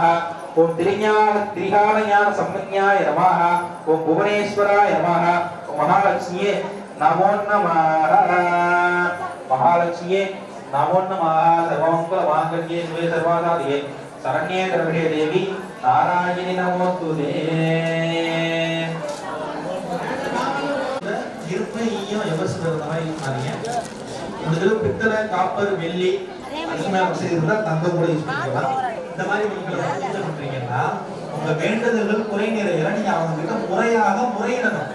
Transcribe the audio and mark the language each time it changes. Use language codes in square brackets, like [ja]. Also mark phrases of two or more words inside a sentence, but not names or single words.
[sa] ओम त्रिज्ञान संज्ञाय नमः। ओम भुवनेश्वराय नमः। ओम महालक्ष्मी नमो नमः। महालक्ष्मी नमो नमः। सर्वमंगलमांगल्ये शिवे सर्वासाधिके शरण्ये त्र्यंबके देवी नारायणी नमोस्तुते। [ta] இருப்பையும் எவசியமாக பண்ணீங்க. முதல்ல பித்தளை, காப்பர், வெள்ளி அதுக்கு மேல வசதி இருந்தா தங்கம் கூட யூஸ் பண்ணிக்கலாம். இந்த மாதிரி நீங்க பூஜை பண்றீங்கன்னா உங்க வேண்டுதல்கள் குறை நிறைவேற நீங்க அவங்க கிட்ட முறையாக முறையிடணும்.